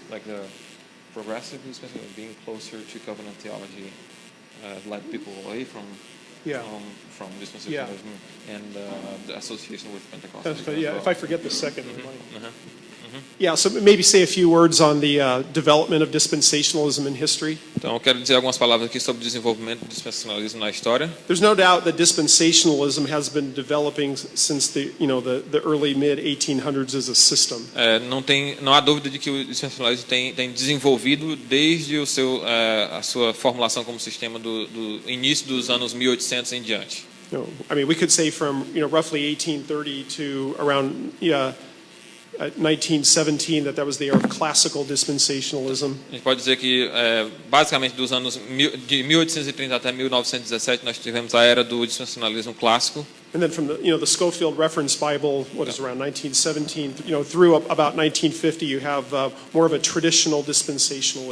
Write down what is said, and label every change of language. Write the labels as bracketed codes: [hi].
[en] Like the progressive dispensationalism being closer to covenant theology led people away from dispensationalism and the association with Pentecostalism. Yeah, as well. if I forget the second. Yeah, so maybe say a few words on the development of dispensationalism in history. [pt] Então, eu quero dizer algumas palavras aqui sobre o desenvolvimento do dispensacionalismo na história. [en] There's no doubt that dispensationalism has been developing since the early mid 1800s as a system. [pt] Não há dúvida de que o dispensacionalismo tem desenvolvido desde a sua formulação como sistema do início dos anos 1800 em diante. [en] I mean, we could say from roughly 1830 to around 1917 that was the era of classical dispensationalism. [pt] A gente pode dizer que basicamente dos anos de 1830 até 1917 nós tivemos a era do dispensacionalismo clássico. [en] And then from the Scofield Reference Bible, what is around 1917, through about 1950, you have more of a traditional dispensationalism.